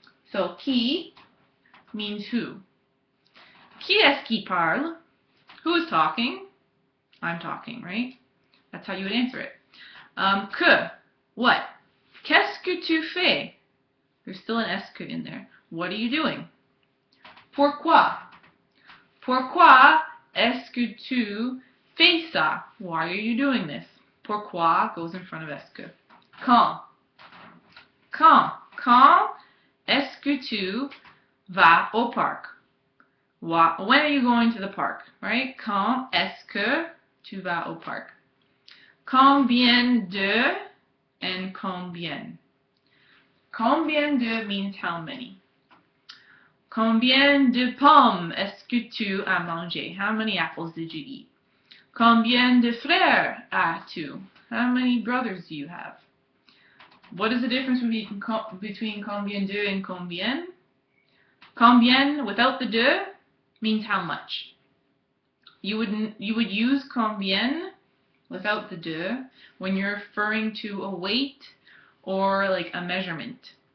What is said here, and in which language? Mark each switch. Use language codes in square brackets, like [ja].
[en] So, qui means who. [fr] Qui est-ce qui parle? [en] Who is talking? I'm talking, right? That's how you would answer it. Que, what? [fr] Qu'est-ce que tu fais? [en] There's still an est-ce in there. What are you doing? Pourquoi? [fr] Pourquoi est-ce que tu fais ça? [en] Why are you doing this? Pourquoi goes in front of est-ce. [fr] Quand? Quand? Quand est-ce que tu vas au parc? [en] When are you going to the park? Right? [fr] Quand est-ce que tu vas au parc? Combien de and combien. [en] Combien de means how many. [fr] Combien de pommes est-ce que tu as mangé? [en] How many apples did you eat? [fr] Combien de frères as-tu? [en] How many brothers do you have? What is the difference between combien de and combien? Combien without the de means how much. You would use combien without the de when you're referring to a weight or like a measurement.